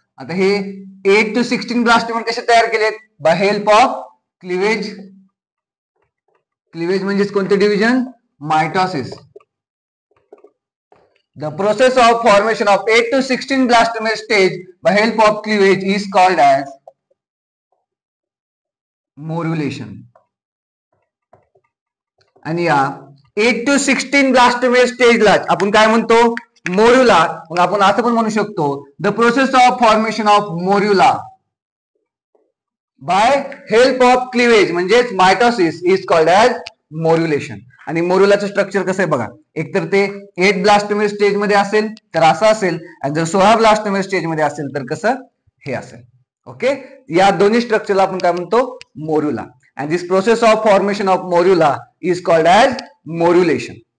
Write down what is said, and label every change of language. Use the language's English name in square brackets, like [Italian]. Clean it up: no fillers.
[Marathi] आता हे 8 to 16 blastomere कसे तयार केलेत, [English] By help of cleavage. [Marathi] Cleavage म्हणजेच कोणते division, mitosis. [English] The process of formation of 8 to 16 blastomer stage by help of cleavage is called as morulation. [Marathi] आणि या 8 to 16 blastomer stage ला आपण काय म्हणतो, मोर्युला. मग आपण असं पण म्हणू शकतो, [English] the process of formation of morula by help of cleavage [Marathi] म्हणजेच mitosis [English] is called as morulation. [Marathi] आणि मोर्युलाचं स्ट्रक्चर कसं आहे बघा, एकतर ते 8 ब्लास्टोमियर स्टेज मध्ये असेल तर असं असेल, आणि जर 16 ब्लास्टोमियर स्टेज मध्ये असेल तर कसं हे असेल. ओके, या दोन्ही स्ट्रक्चरला आपण काय म्हणतो, मोर्युला. [English] And this process of formation of morula is called as morulation.